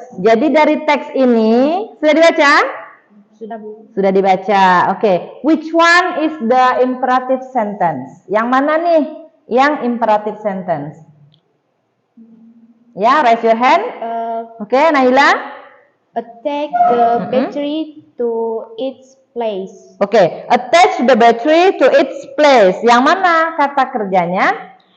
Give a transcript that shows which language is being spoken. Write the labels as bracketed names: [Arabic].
[Indonesian] Jadi dari teks ini sudah dibaca? Sudah, Bu. Sudah dibaca. Oke. [English] Which one is the imperative sentence? [Indonesian] Yang mana nih yang imperative sentence? Ya, [English] raise your hand. [Indonesian] Oke, Naila. [English] Attach the battery to its place. Oke, attach the battery to its place. [Indonesian] Yang mana kata kerjanya?